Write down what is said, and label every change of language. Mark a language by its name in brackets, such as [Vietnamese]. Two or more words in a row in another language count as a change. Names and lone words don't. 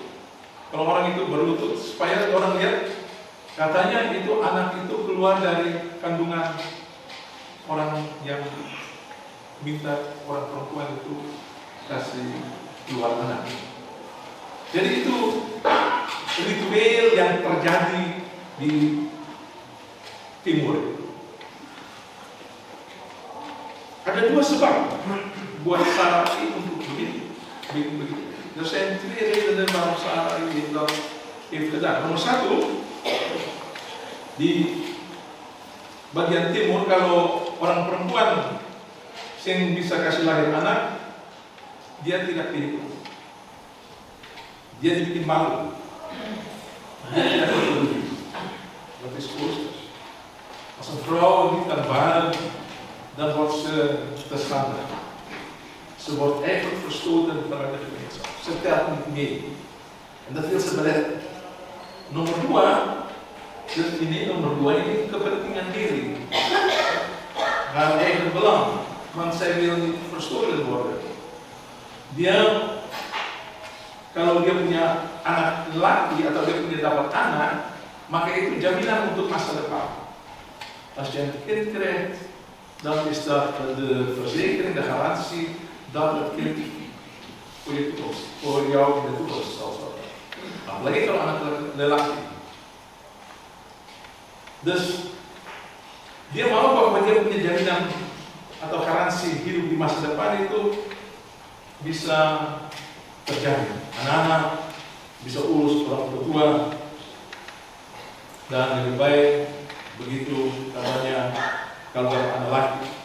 [Indonesian] Kalau orang itu berlutut supaya orang lihat, katanya itu anak itu keluar dari kandungan orang yang minta orang perempuan itu kasih keluar anak. Jadi itu ritual yang terjadi di timur. Ada dua sebab buat Sarah untuk begitu. [Dutch] Er zijn twee redenen waarom Sarah ini dat heeft gedaan. [Indonesian] Nomor satu, di bagian timur kalau orang perempuan yang bisa kasih lahir anak, dia tidak pilih, dia dibikin malu, dia tidak peduli. [Dutch] Dat is Oosters. Als een vrouw niet kan baren, dan wordt ze te schande. Ze wordt eigenlijk verstoten vanuit de gemeenschap. Ze telt niet mee. En dat wil ze beletten. [Indonesian] Nomor dua ini kepentingan diri. [Dutch] Haar eigen belang. Want zij wil niet verstoten worden. [Indonesian] Dia, kalau dia punya anak laki atau dia punya dapat anak, maka itu jaminan untuk masa depan. [Dutch] Als je een kind krijgt, dan is dat de verzekering, de garantie dat het kind voor je toekomst, voor jou in de toekomst zal zorgen. [Indonesian] Apalagi kalau anak lelaki. Dus dia mau bahwa dia punya jaminan atau garansi hidup di masa depan itu bisa terjadi. Anak-anak bisa urus orang tua, dan lebih baik begitu katanya kalau anak laki.